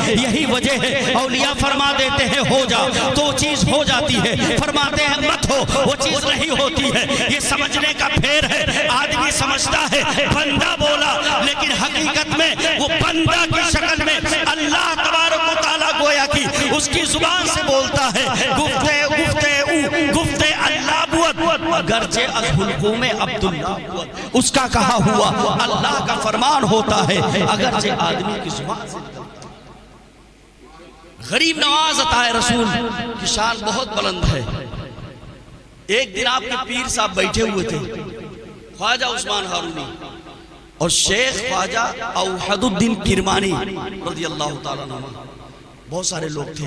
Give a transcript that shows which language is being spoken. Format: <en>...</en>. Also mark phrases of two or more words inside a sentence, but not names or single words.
<ur>یہی وجہ ہے اولیاء فرما دیتے ہیں ہو جا تو چیز ہو جاتی ہے، فرماتے ہیں مت ہو وہ چیز نہیں ہوتی ہے۔ یہ سمجھنے کا پھیر ہے، آدمی سمجھتا ہے بندہ بولا، لیکن حقیقت میں وہ بندہ کی شکل میں اللہ تبارک و تعالیٰ گویا کی اس کی زبان سے بولتا ہے۔</ur> <fa>گفتے اللہ بود اگرچہ از حلقوم عبداللہ بود،</fa> <ur>اس کا کہا ہوا اللہ کا فرمان ہوتا ہے اگرچہ آدمی کی زبان سے۔ غریب نواز عطا رسول کی شان بہت بلند ہے۔ ایک دن آپ کے پیر صاحب بیٹھے ہوئے تھے، خواجہ عثمان ہارونی اور شیخ خواجہ اوحد الدین کرمانی</ur> <ar>رضی اللہ تعالیٰ عنہ،</ar> <ur>بہت سارے لوگ تھے۔</ur>